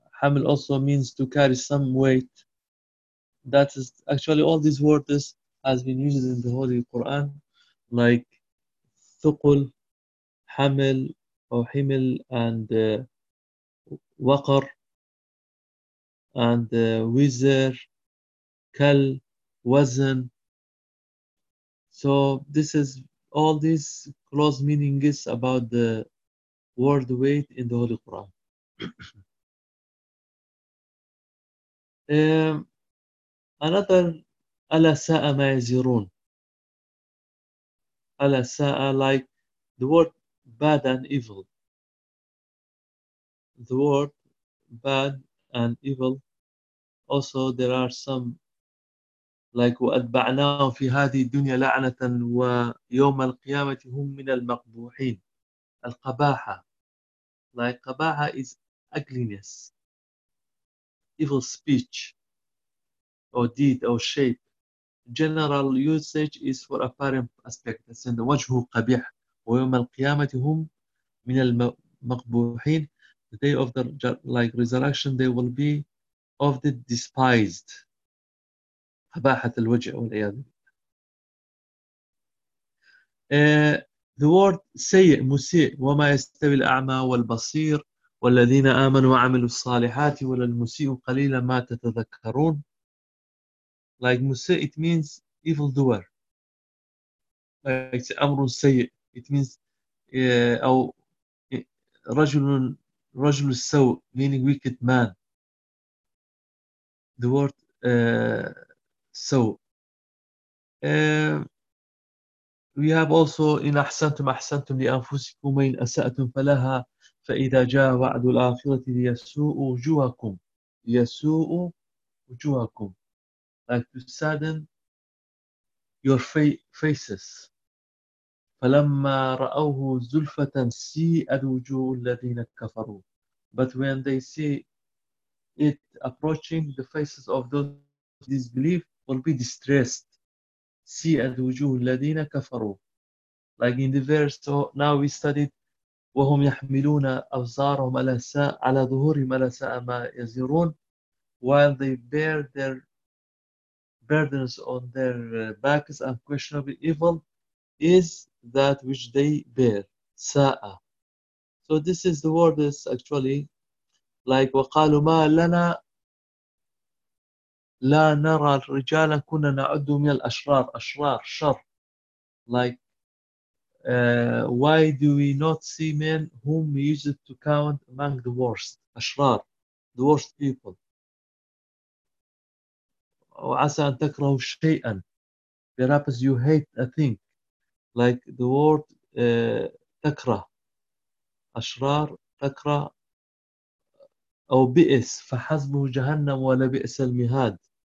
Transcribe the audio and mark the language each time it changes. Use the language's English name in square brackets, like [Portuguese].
[English] حمل also means to carry some weight. That is actually all these words has been used in the Holy Quran, like ثقل, حمل أو حمل, and وقر, and وزر, كل, وزن. So this is all these close meanings about the word weight in the Holy Quran. [Arabic] another ألا ساء ما يزيرون. ألا ساء, [English] like the word bad and evil. The word bad and evil. Also, there are some like [Arabic] وأتبعناهم في هذه الدنيا لعنة ويوم القيامة هم من المقبوحين. القباحة. [English] Like قباحة is ugliness. Evil speech. Or deed or shape. General usage is for apparent aspect. As in [Arabic] وجهه قبيح. ويوم القيامة هم من المقبوحين. [English] The day of the like resurrection, they will be of the despised. [Arabic] قباحة الوجه والعياذ بالله. [English] The word سيء مسيء. [Arabic] وما يستوي الأعمى والبصير والذين آمنوا وعملوا الصالحات ولا المسيء قليلا ما تتذكرون. [English] Like مسيء, it means evil doer. Like أمر سيء, it means [Arabic] أو رجل السوء, [English] meaning wicked man. The word سوء. [Arabic] We have also إن أحسنتم أحسنتم لأنفسكم وإن أسأتم فلها فإذا جاء وعد الآخرة ليسوء وجوهكم. [English] Like to sadden your faces. [Arabic] فلما رأوه زلفة سيئت وجوه الذين كفروا. [English] But when they see it approaching, the faces of those disbelief will be distressed. [Arabic] سيئت وجوه الذين كفروا. [English] Like in the verse, so now we studied, [Arabic] وهم يحملون أوزارهم على ساء على ظهورهم على ساء ما يزرون. [English] While they bear their burdens on their backs, unquestionably evil is that which they bear. [Arabic] Sa'a. [English] So this is the word is actually like [Arabic] وقالوا ما لنا لا نرى الرجال كنا نعد من الأشرار. أشرار, شر. [English] Like why do we not see men whom we used to count among the worst? أشرار, the worst people. [Arabic] وعسى أن تكرهوا شيئا. [English] Perhaps you hate a thing. Like the word takra, ashrar, takra, or bi'is, [Arabic] فَحَزْبُهُ جَهَنَّمُ وَلَبِئْسَ الْمِهَادِ.